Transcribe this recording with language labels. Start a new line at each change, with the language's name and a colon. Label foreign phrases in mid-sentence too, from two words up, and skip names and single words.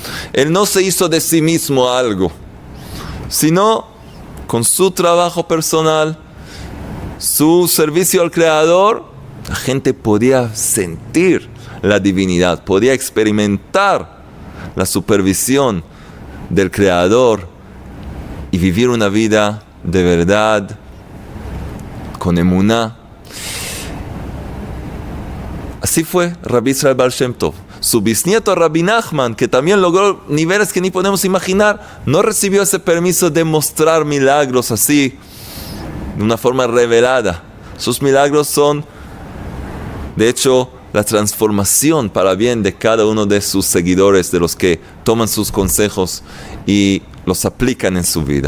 Spanish: Él no se hizo de sí mismo algo, sino con su trabajo personal, su servicio al Creador, la gente podía sentir la divinidad, podía experimentar la supervisión del Creador y vivir una vida de verdad, con emuná. Así fue Rabbi Israel Baal Shem Tov. Su bisnieto Rabbi Nachman, que también logró niveles que ni podemos imaginar, no recibió ese permiso de mostrar milagros así, de una forma revelada. Sus milagros son, de hecho, la transformación para bien de cada uno de sus seguidores, de los que toman sus consejos y los aplican en su vida.